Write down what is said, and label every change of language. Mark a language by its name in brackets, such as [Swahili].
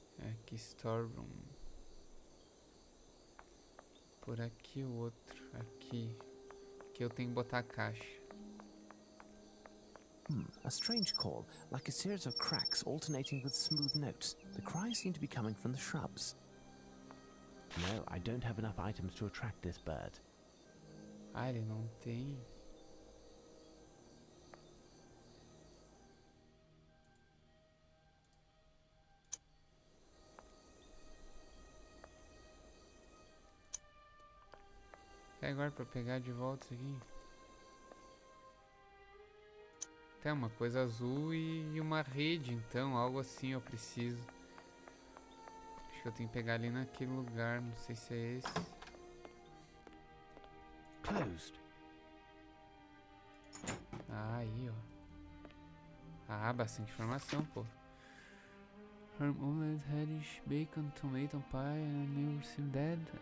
[Portuguese] Aqui, storeroom. Por aqui o outro. Aqui. Aqui eu tenho que botar a caixa. [English] A strange call, like a series of cracks alternating with smooth notes. The cries seem to be coming from the shrubs. No, I don't have enough items to attract this bird. [Portuguese] Ah, ele não tem. É agora pra pegar de volta isso aqui. Tem uma coisa azul e uma rede, então, algo assim eu preciso. Acho que eu tenho que pegar ali naquele lugar, não sei se é esse. [English] Closed. [Portuguese] Ah, aí, ó. Ah, bastante informação, pô. [English] Herm omelette, radish, bacon, tomato pie, and I never seen that.